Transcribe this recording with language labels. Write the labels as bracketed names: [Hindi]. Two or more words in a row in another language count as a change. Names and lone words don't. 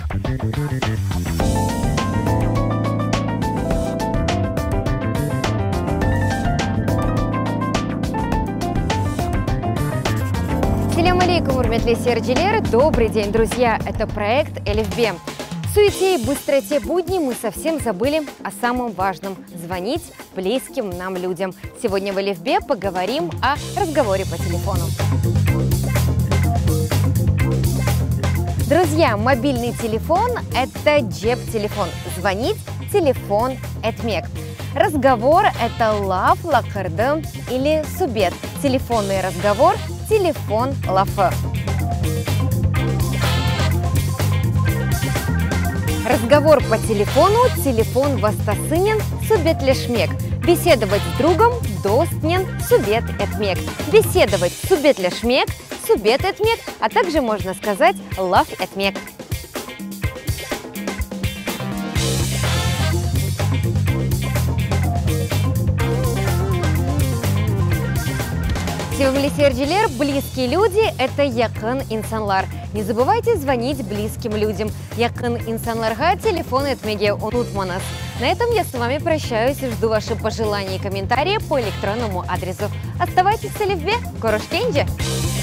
[Crimean Tatar] Салям алейкум, урметли серджилер. [Russian] Добрый день, друзья! Это проект Элифбе. В суете и быстроте будней мы совсем забыли о самом важном – звонить близким нам людям. Сегодня в Элифбе поговорим о разговоре по телефону. Друзья, мобильный телефон – это джеб-телефон. [Crimean Tatar] Звонить – телефон этмек. [Russian] Разговор – это [Crimean Tatar] лав, лакарды [Russian] или субет. Телефонный разговор – [Crimean Tatar] телефон лафы. [Russian] Разговор по телефону – [Crimean Tatar] телефон вастасынен субет лешмек. [Russian] Беседовать с другом – [Crimean Tatar] достнен субет этмек. [Russian] Беседовать [Crimean Tatar] субет лешмек, субет этмек, [Russian] а также можно сказать [Crimean Tatar] лав этмек. [Russian] Серджилер, близкие люди – это [Crimean Tatar] якын инсанлар. [Russian] Не забывайте звонить близким людям. [Crimean Tatar] Якын инсанларга телефон этмеге унутманас. [Russian] На этом я с вами прощаюсь и жду ваши пожелания и комментарии по электронному адресу. Оставайтесь в Элифбе. Корошкенджи!